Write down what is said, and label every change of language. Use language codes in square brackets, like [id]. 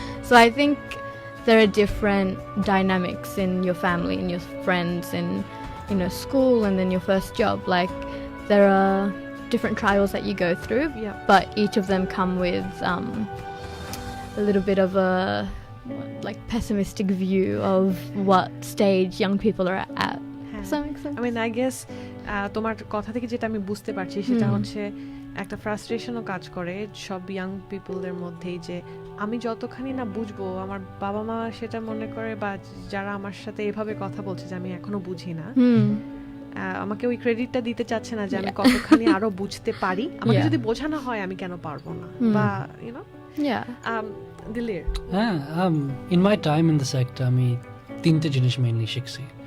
[en] So I think there are different dynamics in your family, in your friends, in, you know, school, and then your first job. Like, there are different trials that you go through, but each of them come with a little bit of a like pessimistic view of what stage young people are at. Does that make sense? I mean, I guess [bn] তোমার কথা থেকে যেটা আমি বুঝতে পারছি সেটা হচ্ছে একটা ফ্রাস্ট্রেশনও কাজ করে সব ইয়াং পিপলদের মধ্যেই, যে আমি যতখানি না বুঝবো, আমার বাবা মা সেটা মনে করে, বা যারা আমার সাথে এভাবে কথা বলছে যে আমি এখনো বুঝি না, আমাকে ওই ক্রেডিটটা দিতে চাচ্ছে না যে আমি কতখানি আরো বুঝতে পারি, আমাকে যদি বোঝানো হয় আমি কেন পারবো না, বা ইউ নো। দিলের [en] in my time in the sector [bn] আমি তিনটে জিনিস মেইনলি শিখছি।